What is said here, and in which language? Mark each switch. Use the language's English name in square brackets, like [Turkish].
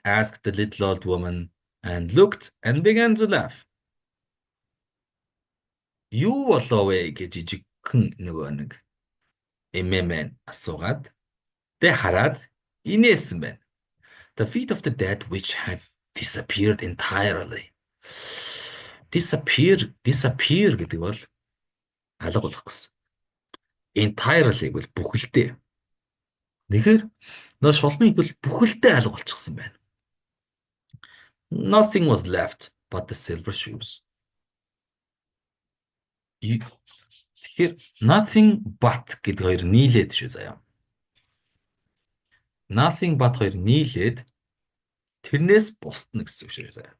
[English] Asked the little old woman and looked and began to laugh. [Mongolian] Юу болов вэ гэж жижигхэн нөгөө нэг эмээмэн асуугаад тэ хараад инээсэн байна. [English] The feet of the dead witch had disappeared entirely. [Mongolian] Disappear гэдэг бол алга болох гэсэн. Entirely гэвэл бүхэлдээ. Тэгэхээр нөө шулмын хөл бүхэлдээ алга болчихсон байна. [English] Nothing was left but the silver shoes. [Mongolian] Тэгэхээр nothing but гэдэг хоёр нийлээд шүү заяа. Nothing but хоёр нийлээд тэрнээс бусдна гэсэн үг шүү заяа.